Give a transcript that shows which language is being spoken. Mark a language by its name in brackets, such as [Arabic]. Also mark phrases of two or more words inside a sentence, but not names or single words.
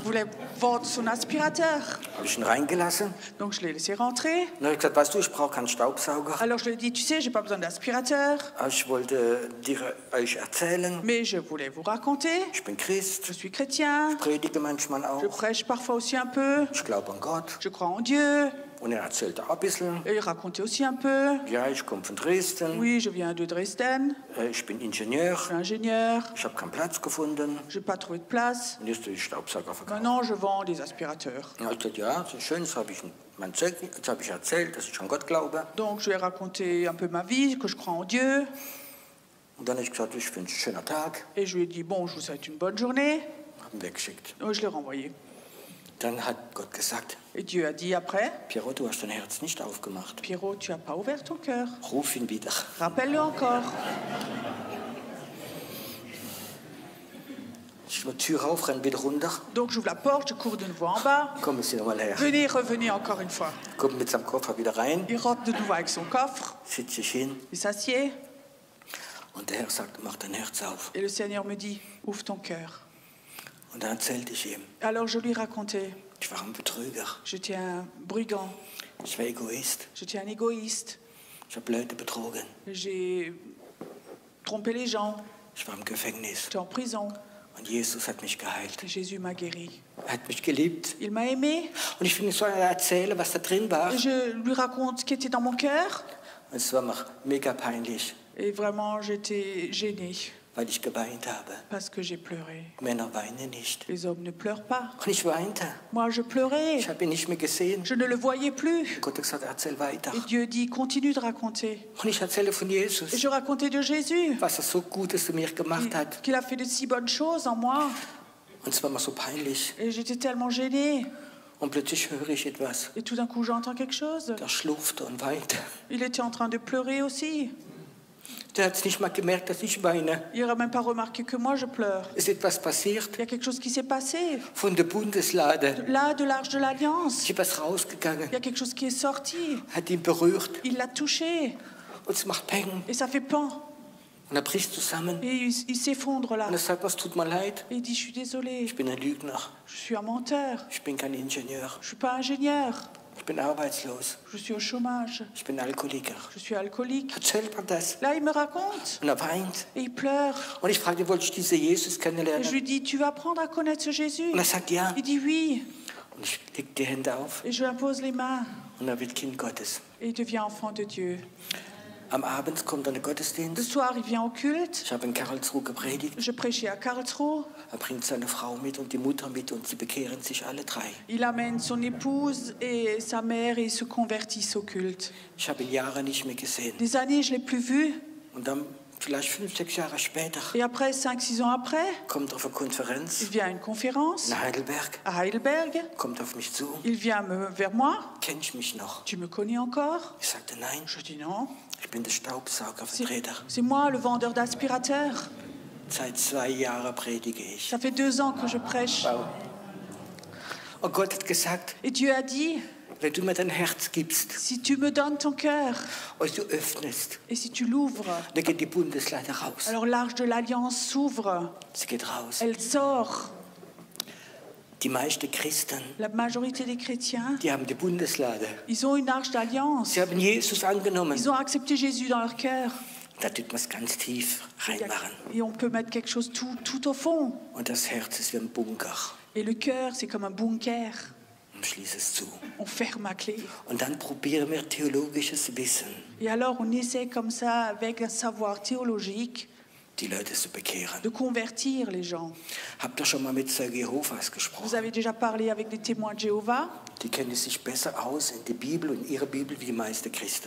[French] Il voulait vendre son aspirateur. [German] Habe ich ihn reingelassen. [French] Donc je l'ai laissé rentrer. [German] Dann habe ich gesagt, weißt du, ich brauche keinen Staubsauger. [French] Alors je lui ai dit, tu sais, j'ai pas besoin d'aspirateur. [German] Ich wollte euch erzählen, [French] Mais je voulais vous raconter. [German] ich bin Christ, [French] Je suis chrétien. [German] predige manchmal [French] Je [German] auch, [French] prêche parfois aussi un peu. [German] ich glaube an Gott. [French] Je crois en Dieu. [German] Und er erzählte auch ein bisschen. [French] Et il racontait aussi un peu. [German] Ja, ich komme von Dresden, [French] Oui, je viens de Dresden. [German] ich bin Ingenieur, [French] Je suis ingénieur. [German] ich habe keinen Platz gefunden. [French] Je n'ai pas trouvé de place. [German] Und jetzt tue ich Staubsauger verkaufen. [French] Maintenant, je vends des aspirateurs. [German] Ja, ich gesagt, ja, das ist schön, das habe ich mein Zeugnis, jetzt habe ich erzählt, dass ich an Gott glaube. [French] Donc, je lui ai raconté un peu ma vie, que je crois en Dieu. [German] Und dann habe ich gesagt, ich wünsche einen schönen Tag, [French] Et je lui ai dit, bon, je vous souhaite une bonne journée. [German] habe ihn weggeschickt. [French] Et je l'ai renvoyé. [German] Dann hat Gott gesagt, [French] Et Dieu a dit après, [German] Pierrot, du hast dein Herz nicht aufgemacht. [French] Pierrot, tu n'as pas ouvert ton cœur. [German] Ruf ihn wieder. [French] Rappelle-le encore. [German] Ich mache die Tür auf, renne wieder runter. [French] Donc, j'ouvre la porte, je cours de nouveau en bas. [German] Kommen Sie nochmal her. [French] Venez, revenez encore une fois. [German] Kommt mit seinem Koffer wieder rein, [French] Il rentre de nouveau avec son coffre. [German] sitzt sich hin [French] Il s'assied. [German] und der Herr sagt, mach dein Herz auf. [French] Et le Seigneur me dit, ouvre ton cœur. [German] Und dann erzählte ich ihm, [French] Alors, je lui racontais, [German] ich war ein Betrüger, [French] j'étais un brigand, [German] ich war Egoist, [French] j'étais un égoïste. [German] ich habe Leute betrogen, [French] J'ai trompé les gens. [German] ich war im Gefängnis. [French] J'étais en prison. [German] Und Jesus hat mich geheilt. [French] Et Jésus m'a guéri. [German] Er hat mich geliebt. [French] Il m'a aimé. [German] Und ich will so erzählen, was da drin war. [French] Et je lui raconte ce qui était dans mon cœur. [German] Und es war mir mega peinlich, [French] Et vraiment, j'étais gênée [German] weil ich geweint habe. [French] parce que j'ai pleuré. [German] Männer weinen nicht. [French] Les hommes ne pleurent pas. [German] Und ich weinte. [French] Moi, je pleurais. [German] Ich habe ihn nicht mehr gesehen. [French] Je ne le voyais plus. [German] Gott hat gesagt, erzähl weiter. [French] Et Dieu dit, continue de raconter. [German] Und ich erzähle von [French] Et [German] Jesus, [French] je racontais de Jésus, [German] was er so Gutes zu mir gemacht hat. [French] qu'il a fait de si bonnes choses en moi. [German] Und es war mir so peinlich. [French] Et j'étais tellement gênée. [German] Und plötzlich höre ich etwas. [French] Et tout d'un coup, j'entends quelque chose. [German] Der schlurfte und weinte. [French] Il était en train de pleurer aussi. [German] Der hat es nicht mal gemerkt, dass ich weine. [French] Il n'a même pas remarqué que moi, je pleure. [German] Es ist etwas passiert [French] Il y a quelque chose qui s'est passé. [German] von der Bundeslade. [French] Là, de l'Arche de l'Alliance, [German] Ich was rausgegangen, [French] il y a quelque chose qui est sorti. [German] hat ihn berührt [French] Il l'a touché. [German] und es macht Peng. [French] Et ça fait pan. [German] Und er bricht zusammen. [French] Et il s'effondre là. [German] Und er sagt, was tut mir leid. [French] Et il dit, je suis désolé. [German] Ich bin ein Lügner. [French] Je suis un menteur. [German] Ich bin kein Ingenieur. [French] Je suis pas ingénieur. [German] Ich bin arbeitslos. [French] Je suis au chômage. [German] Ich bin Alkoholiker. [French] Je suis alcoolique. [German] Erzählt man das? [French] Là, il me raconte. [German] Und er weint. [French] Et il pleure. [German] Und ich frage, wollte ich diesen Jesus [French] Et je [German] kennenlernen? [French] lui dis, tu vas apprendre à connaître ce Jésus. [German] Und er sagt, ja. [French] Il dit oui. [German] Und ich leg die Hände auf [French] Et je lui impose les mains. [German] und er wird Kind Gottes. [French] Et il devient enfant de Dieu. [German] Am Abend kommt er in den [French] Le [German] Gottesdienst. [French] soir, il vient au culte. [German] Ich habe in Karlsruhe gepredigt. [French] Je prêchais à Karlsruhe. [German] Er bringt seine Frau mit und die Mutter mit und sie bekehren sich alle drei. [French] Il amène son épouse et sa mère et ils se convertissent au culte. [German] Ich habe ihn Jahre nicht mehr gesehen. [French] Des années, je ne l'ai plus vu. [German] Und dann, vielleicht 5, 6 Jahre später, [French] Et après, 5-6 ans après, [German] kommt er auf eine [French] il [German] Konferenz [French] vient à une conférence [German] in Heidelberg, [French] à Heidelberg. [German] kommt auf mich zu. [French] Il vient vers moi. [German] Kenn ich mich noch? [French] Tu me connais encore? [German] Ich sagte, nein, [French] Je dis non. [German] ich bin der Staubsaugervertreter. [French] C'est moi, le vendeur d'aspirateurs. [German] Seit 2 Jahren predige ich. [French] Ça fait 2 ans que je prêche. [German] Und Gott hat gesagt, [French] Et Dieu a dit, [German] wenn du mir dein Herz gibst [French] si tu me donnes ton cœur [German] und du öffnest, [French] et si tu l'ouvres, [German] dann geht die Bundeslade raus. [French] alors l'Arche de l'Alliance s'ouvre. [German] Sie geht raus. [French] Elle sort. [German] Die meisten Christen, [French] La majorité des chrétiens, [German] die haben die Bundeslade. [French] ils ont une Arche d'Alliance. [German] Sie haben Jesus angenommen. [French] Ils ont accepté Jésus dans leur cœur. [German] Da tut man es ganz tief reinmachen. [French] Et on peut mettre quelque chose tout au fond. [German] Und das Herz ist wie ein Bunker. [French] Et le cœur, c'est comme un bunker. [German] Und schließe es zu. [French] On ferme à clé. [German] Und dann probieren wir theologisches Wissen. [French] Et alors, on essaie comme ça, avec un savoir théologique, [German] die Leute zu bekehren. [French] de convertir les gens. [German] Habt ihr schon mal mit Zeugen Jehovas [French] Vous [German] gesprochen? [French] avez déjà parlé avec des témoins de Jéhovah. [German] Die kennen sich besser aus in der Bibel und ihrer Bibel wie die meisten Christen.